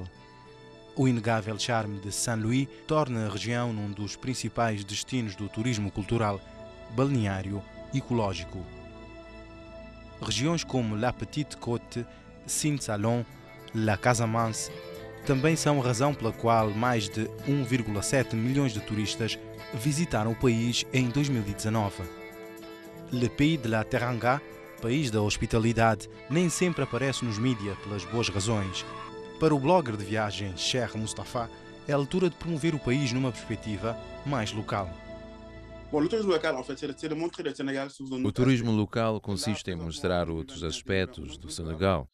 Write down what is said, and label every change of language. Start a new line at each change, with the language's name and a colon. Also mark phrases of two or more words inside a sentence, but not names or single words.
Portuguese: O inegável charme de Saint-Louis torna a região um dos principais destinos do turismo cultural, balneário e ecológico. Regiões como La Petite Côte, Sine Salon, La Casamance também são a razão pela qual mais de 1,7 milhões de turistas visitaram o país em 2019.
French: Le Pays de la Teranga,
Portuguese: país da hospitalidade, nem sempre aparece nos mídias pelas boas razões. Para o blogger de viagens Cheikh Mustafa, é a altura de promover o país numa perspectiva mais local. O turismo local consiste em mostrar outros aspectos do Senegal.